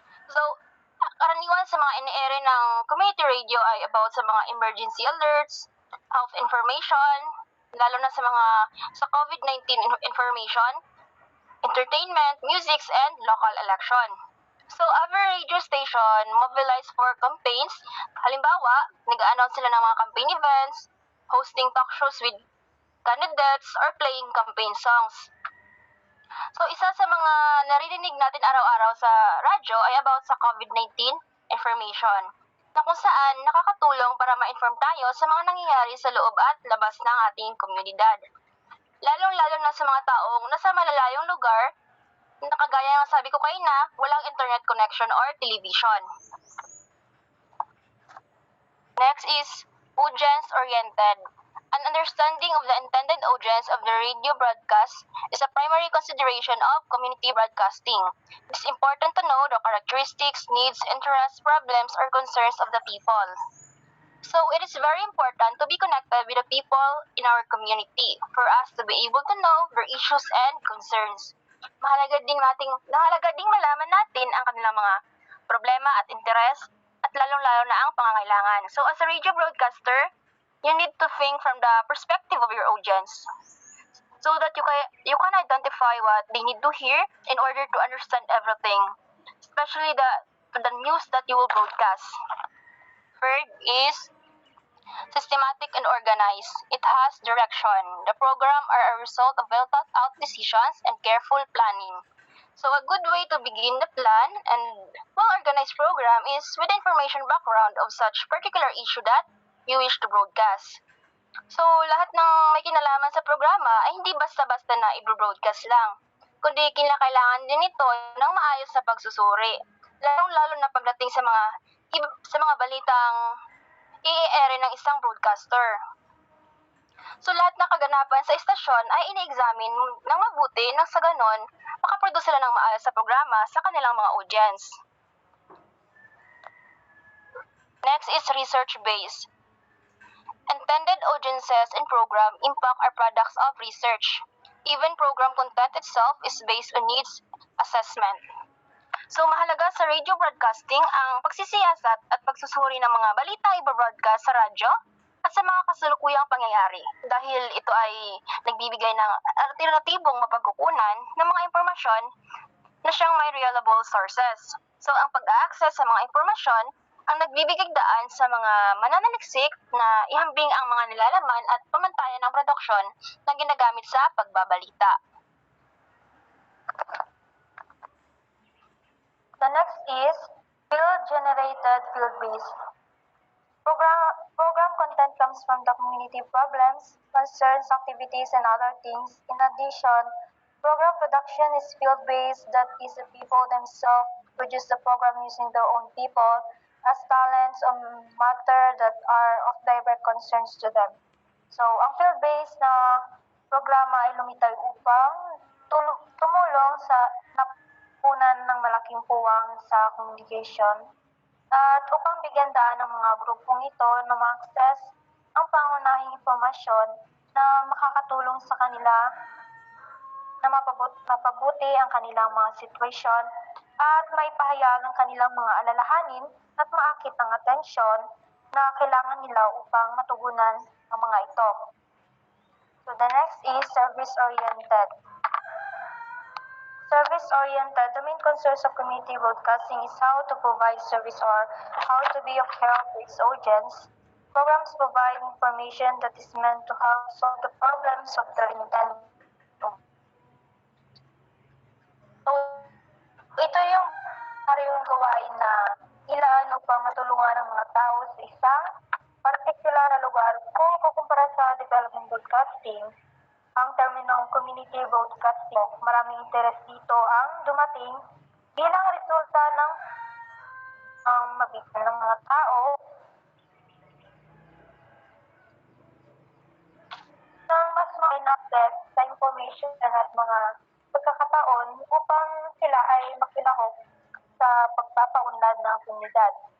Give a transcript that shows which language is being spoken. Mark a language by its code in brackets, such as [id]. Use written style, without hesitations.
[tl] So, karaniwan sa mga ini-ere ng community radio ay about sa mga [en] emergency alerts, health information, [tl] lalo na sa COVID-19 information, [en] entertainment, music, and local election. So, other radio station mobilize for campaigns. [tl] Halimbawa, nag-a-announce sila ng mga campaign events, [en] hosting talk shows with candidates, or playing campaign songs. [tl] So, isa sa mga naririnig natin araw-araw sa radyo ay about sa COVID-19 information, na kung saan nakakatulong para ma-inform tayo sa mga nangyayari sa loob at labas ng ating komunidad. Lalong-lalo na sa mga taong nasa malalayong lugar, na kagaya ng sabi ko kayo na, walang [en] internet connection or television. Next is audience-oriented. An understanding of the intended audience of the radio broadcast is a primary consideration of community broadcasting. It is important to know the characteristics, needs, interests, problems, or concerns of the people. So, it is very important to be connected with the people in our community for us to be able to know their issues and concerns. [tl] Mahalaga ding malaman natin ang kanilang mga problema at interes at lalong-lalo na ang pangangailangan. [en] So, as a radio broadcaster, you need to think from the perspective of your audience so that you can identify what they need to hear in order to understand everything, especially the news that you will broadcast. Third is systematic and organized. It has direction. The program are a result of well-thought-out decisions and careful planning. So a good way to begin the plan and well-organized program is with information background of such particular issue that you wish to broadcast. [tl] So lahat ng may kinalaman sa programa ay hindi basta-basta na i-broadcast lang, kundi kailangan din ito ng maayos na pagsusuri, lalong-lalo na pagdating sa mga balitang i-ere ng isang broadcaster. So lahat ng kaganapan sa istasyon ay ini-examine ng mabuti nang sa ganon makaproduce sila ng maayos sa programa sa kanilang mga audience. [en] Next is research-based. Intended audiences and program impact are products of research. Even program content itself is based on needs assessment. [tl] So mahalaga sa radio broadcasting ang pagsisiyasat at pagsusuri ng mga balitang ibabroadcast sa radyo at sa mga kasalukuyang pangyayari dahil ito ay nagbibigay ng alternatibong mapagkukunan ng mga impormasyon na siyang may [en] reliable sources. [tl] So ang pag-access sa mga impormasyon ang nagbibigay daan sa mga mananaliksik na ihambing ang mga nilalaman at pamantayan ng produksyon na ginagamit sa pagbabalita. [en] The next is field-generated field-based. Program content comes from the community problems, concerns, activities, and other things. In addition, program production is field-based, that is the people themselves produce the program using their own people as talents on matter that are of direct concerns to them. [tl] So, ang field-based na programa ay lumitaw upang tumulong sa napunan ng malaking puwang sa communication at upang bigyan daan ng mga grupong ito na ma-access ang pangunahing impormasyon na makakatulong sa kanila na mapabuti ang kanilang mga sitwasyon at maipahayag ang kanilang mga alalahanin at maakit ang atensyon na kailangan nila upang matugunan ang mga ito. [en] So the next is service-oriented. Service-oriented, the main concerns of community broadcasting is how to provide service or how to be of help to its audience. Programs provide information that is meant to help solve the problems of their intended. [tl] So, ito yung parehong gawain na ilaan upang matulungan ang mga tao sa isang partikular na lugar. Kung kukumpara sa development broadcasting, ang terminong community broadcasting, maraming interes dito ang dumating bilang resulta ng mabigyan ng mga tao ng mas access sa information at mga pagkakataon upang sila ay makilahok sa pagpapaunlad ng komunidad.